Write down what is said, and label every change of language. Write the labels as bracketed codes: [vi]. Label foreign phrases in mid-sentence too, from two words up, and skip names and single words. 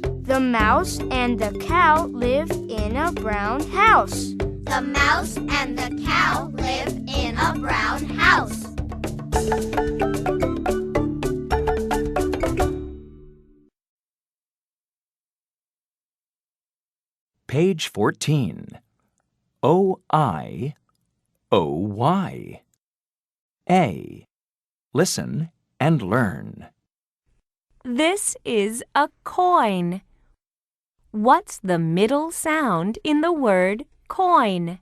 [en] The mouse and the cow live in a brown house. The mouse and the cow live in a brown house. Page 14. O-I-O-Y. A. Listen and learn. This is a coin. What's the middle sound in the word coin?